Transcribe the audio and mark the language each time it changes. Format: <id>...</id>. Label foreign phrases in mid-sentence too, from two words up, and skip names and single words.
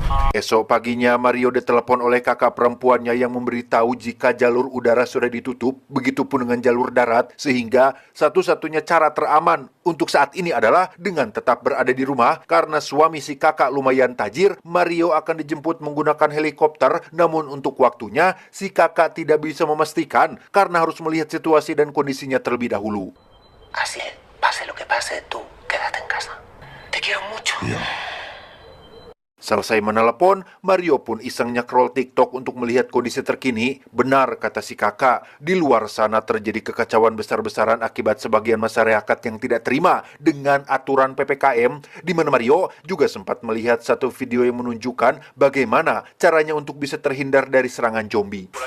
<id>Esok paginya, Mario ditelepon oleh kakak perempuannya yang memberitahu jika jalur udara sudah ditutup, begitupun dengan jalur darat, sehingga satu-satunya cara teraman untuk saat ini adalah dengan tetap berada di rumah, karena suami si kakak lumayan tajir. Mario akan dijemput menggunakan helikopter, namun untuk waktunya, si kakak tidak bisa memastikan karena harus melihat situasi dan kondisinya terlebih dahulu.</id> <es>Así, pase lo que pase, tú quédate en casa. Te quiero mucho.</es> <id>Selesai menelepon, Mario pun iseng nyekrol TikTok untuk melihat kondisi terkini. Benar kata si kakak, di luar sana terjadi kekacauan besar-besaran akibat sebagian masyarakat yang tidak terima dengan aturan PPKM, di mana Mario juga sempat melihat satu video yang menunjukkan bagaimana caranya untuk bisa terhindar dari serangan zombie.</id>